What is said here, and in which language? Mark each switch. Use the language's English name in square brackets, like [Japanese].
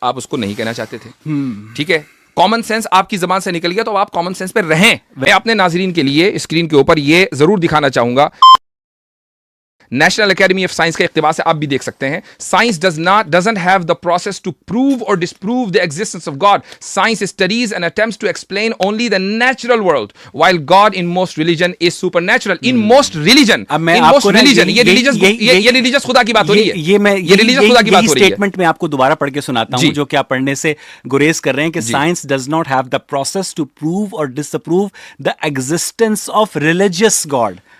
[Hindi] आप उसको नहीं कहना चाहते थे, ठीक है। कॉमन सेंस आपकी जबान से निकल गया तो आप कॉमन सेंस पे रहें। मैं अपने नाजरीन के लिए स्क्रीन के ऊपर ये जरूर दिखाना चाहूंगा, नेशनल एकेडमी ऑफ साइंस के इख्तिबार से आप भी देख सकते हैं, science [English] doesn't have the process to prove or disprove the existence of God. Science studies and attempts to explain only the natural world, while God in most religion is supernatural. In most religion, [Hindi] ये religious खुदा की बात हो रही है। ये religious खुदा की बात हो रही है। स्टेटमेंट में आपको दोबारा पढ़ के सुनाता हूं जो कि आप पढ़ने से गुरेज कर रहे हैं कि science [English] does not have the process to prove or disapprove the existence of religious God.